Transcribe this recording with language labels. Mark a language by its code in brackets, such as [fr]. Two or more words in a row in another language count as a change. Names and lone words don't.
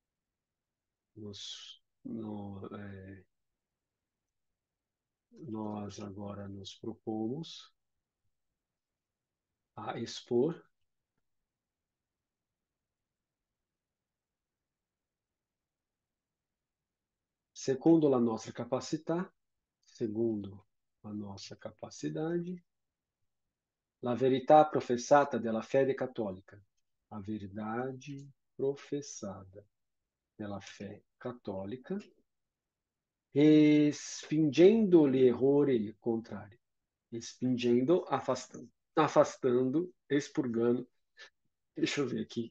[pt] nós agora nos propomos a expor, segundo a nossa capacidade, [it] la verità professata della fede cattolica, [pt] a verdade professada pela fé católica, [it] respingendo l'errore contrário, respingendo, [pt] afastando, expurgando. Deixa eu ver aqui.